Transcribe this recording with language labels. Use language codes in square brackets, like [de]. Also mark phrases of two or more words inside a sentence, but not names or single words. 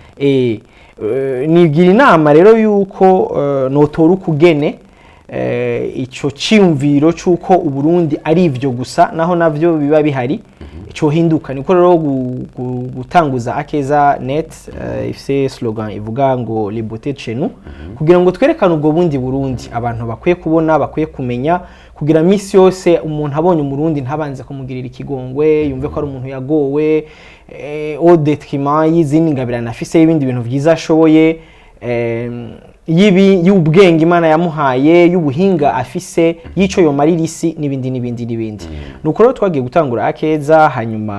[rn] nigira inama rero yuko notora ukugene ico cyumviro cyuko u Burundi ari ivyo gusa naho navyo biba bihari ico hinduka niko rero gutanguza Akeza Net ifise slogan ivuga ngo [fr] les beautés de chez nous [rn] kugira ngo twerekane ubwo bundi Burundi abantu bakwiye kubona bakwiye kumenya kugira misi yose umuntu abonye umurundi ntabanze kumugirira ikigongwe yumve ko ari umuntu yagowe [fr] au détriment [rn] y'izindi ngabirana afise ibindi bintu byiza ashoboye y'ubwenge Imana yamuhaye y'ubuhinga afise yico yo maririsi n'ibindi nuko rero twagiye gutangura Akeza hanyuma